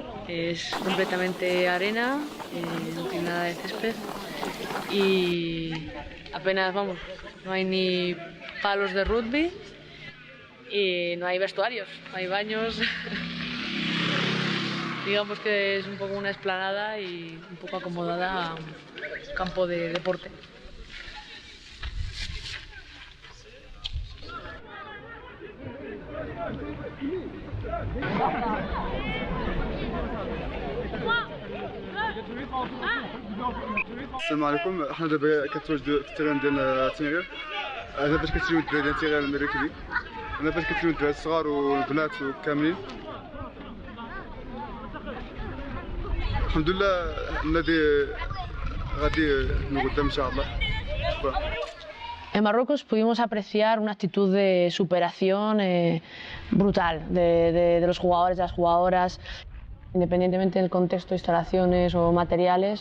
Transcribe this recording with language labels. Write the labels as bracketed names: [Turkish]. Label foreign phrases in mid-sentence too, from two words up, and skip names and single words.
[Spanish] Es completamente arena, no tiene nada de césped y apenas, vamos, no hay ni palos de rugby y no hay vestuarios, no hay baños. Digamos que es un poco una explanada y un poco acomodada a un campo de deporte. [Arabic] السلام عليكم. حنا دابا كنتواجدوا في التيران ديال تنغير. هذا باش كتسيو الدراري ديال تنغير المراكبي. هنا باش كتسيو الدراري الصغار والبنات وكاملين. الحمد لله النادي غادي نقدم ان شاء الله. [Spanish] En Marruecos pudimos apreciar una actitud de superación brutal de los jugadores, de las jugadoras, independientemente del contexto, instalaciones o materiales.